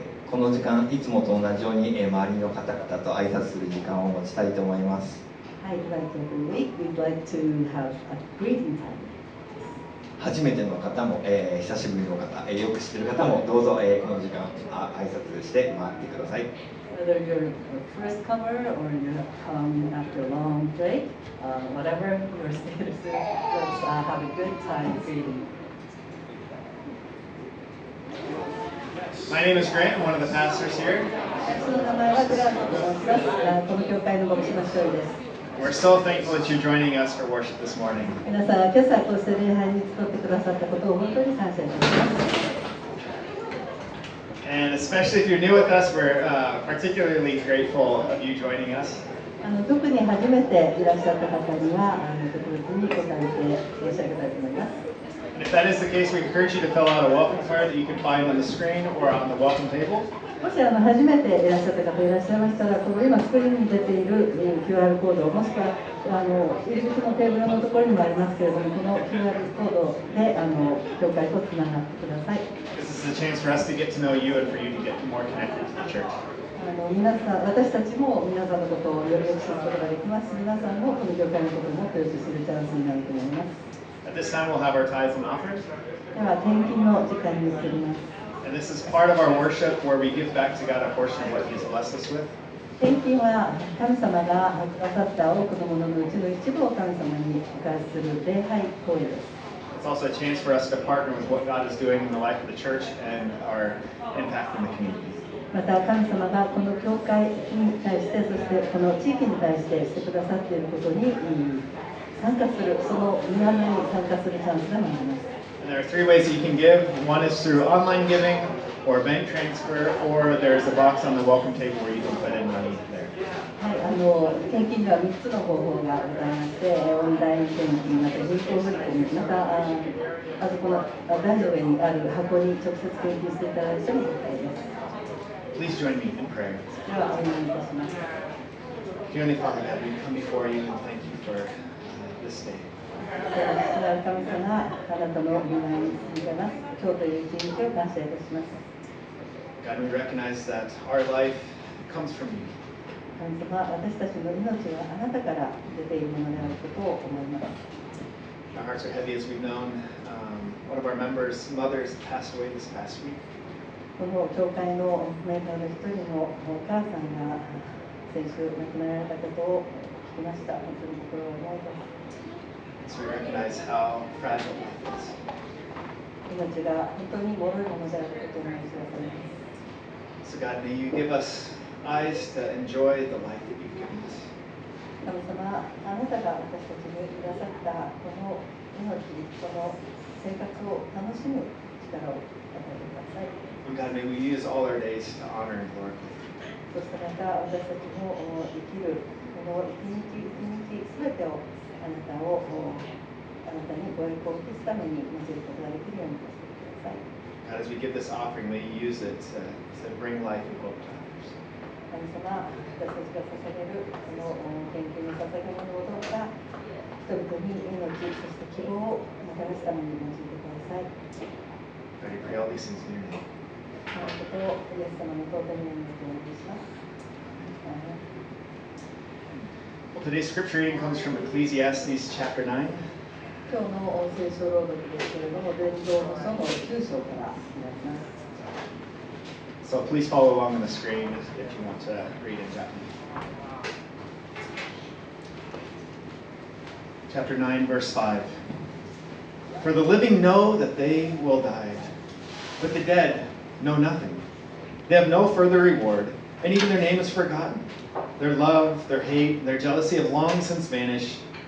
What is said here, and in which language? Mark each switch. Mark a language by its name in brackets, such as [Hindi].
[Japanese] この時間いつもと同じように周りの方々と挨拶する時間を持ちたいと思います。 [English] Like every week, we'd like to have a greeting time. [Japanese] 初めての方も、久しぶりの方、よく知っている方もどうぞ、この時間挨拶して回ってください。 [English] Whether you're a first comer or you have come after a long break, whatever your status is, let's have a good time greeting. My name is Grant. I'm one of the pastors here. [Japanese] 私の名前はグラントと申します。この教会の牧師の一人です。 [English] We're so thankful that you're joining us for worship this morning. [Japanese] 皆さん、今朝こうして礼拝に集ってくださったことを本当に感謝いたします。 [English] And especially if you're new with us, we're particularly grateful of you joining us. [Japanese] 特に初めていらっしゃった方には特別に答えて申し上げたいと思います。 [English] And if that is the case, we encourage you to fill out a welcome card that you can find on the screen or on the welcome table. [Japanese] もし初めていらっしゃった方いらっしゃいましたら、この今スクリーンに出ている QR コード、もしくは入り口のテーブルのところにもありますけれども、この QR コードで教会とつながってください。 [English] This is a chance for us to get to know you and for you to get more connected to the church. [Japanese] 皆さん、私たちも皆さんのことをよりよく知ることができますし、皆さんもこの教会のことをもっとよく知るチャンスになると思います。 [English] At this time, we'll have our tithes and offerings. [Japanese] では、献金の時間に移ります。 [English] And this is part of our worship where we give back to God a portion of what He's blessed us with. [Japanese] 献金は神様がくださった多くのもののうちの一部を神様にお返しする礼拝行為です。 [English] It's also a chance for us to partner with what God is doing in the life of the church and our impact in the community. [Japanese] また神様がこの教会に対して、そしてこの地域に対してしてくださっていることに参加する、その皆に参加するチャンスがあります。 [English] And there are three ways that you can give. One is through online giving or bank transfer, or there's a box on the welcome table where you can put in money there. [Japanese] はい、献金には3つの方法がございまして、オンライン献金、また銀行振込、またあそこの台の上にある箱に直接献金していただいても結構です。 [English] Please join me in prayer. [Japanese] ではお祈りいたします。 [English] Dear Heavenly Father, God, we come before you and thank you for this day. [Japanese] 神様、あなたの御前に続けます。今日という一日を感謝いたします。 [English] God, we recognize that our life comes from you. [Japanese] 神様、私たちの命はあなたから出ているものであることを思います。 [English] Our hearts are heavy as we've known. One of our members' mothers passed away this past week. [Japanese] この教会のメンバーの一人のお母さんが先週亡くなられたことを聞きました。本当に心が重いです。 [English] So we recognize how fragile life is. [Japanese] 命が本当に脆いものであることを思い知らされます。 [English] So God, may you give us eyes to enjoy the life that you've given us. [Japanese] 神様、あなたが私たちにくださったこの命、この生活を楽しむ力を与えてください。 [English] And God, may we use all our days to honor and glorify you. [Japanese] そしてまた私たちの生きるこの一日一日すべてをあなたにご栄光を期すために用いることができるようにしてください。 [English] God, as we give this offering, may you use it to bring life and hope to others. [Japanese] 神様、私たちが捧げるこの献金に捧げるものをどうか人々に命、そして希望をもたらすために用いてください。 [English] God, we pray all these things in your name. [Japanese] このことをイエス様の尊い名によってお願いします。 [English] Well, today's scripture reading comes from Ecclesiastes chapter 9. [Japanese] 今日の聖書朗読ですけれども、伝道の書の9章からになります。 [English] So please follow along on the screen if you want to read in Japanese. Chapter 9, verse 5. For the living know that they will die, but the dead know nothing. They have no further reward, and even their name is forgotten. Their love, their hate, their jealousy have long since vanished.